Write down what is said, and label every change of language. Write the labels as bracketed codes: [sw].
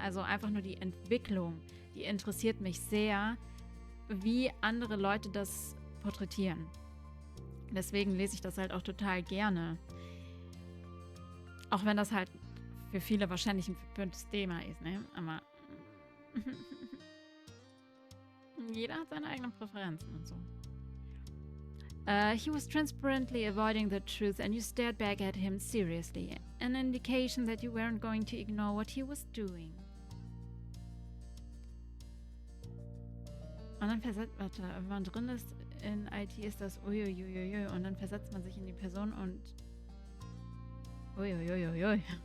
[de] Also einfach nur die Entwicklung, die interessiert mich sehr, wie andere Leute das porträtieren. Deswegen lese ich das halt auch total gerne. Auch wenn das halt für viele wahrscheinlich ein verpöntes Thema ist, ne? Aber jeder hat seine eigenen Präferenzen und so. [en] He was transparently avoiding the truth and you stared back at him seriously. An indication that you weren't going to ignore what he was doing. [de] Und dann wenn man drin ist in IT, ist das uiuiuiui und dann versetzt man sich in die Person und uiuiuiui.